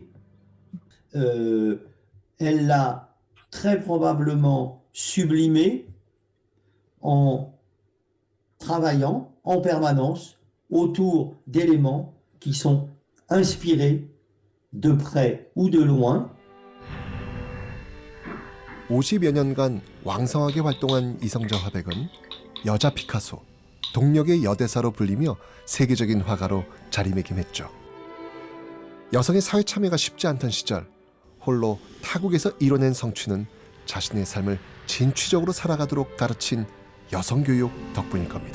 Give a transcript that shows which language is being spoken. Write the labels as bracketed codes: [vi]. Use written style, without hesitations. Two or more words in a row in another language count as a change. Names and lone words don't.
[fr] Elle l'a très probablement sublimé en travaillant en permanence autour d'éléments qui sont inspirés de près ou de loin. [ko] 50여 년간 왕성하게 활동한 이성자 화백은 여자 피카소, 동력의 여대사로 불리며 세계적인 화가로 자리매김했죠. 여성의 사회 참여가 쉽지 않던 시절 홀로 타국에서 이뤄낸 성취는 자신의 삶을 진취적으로 살아가도록 가르친 여성교육 덕분일 겁니다.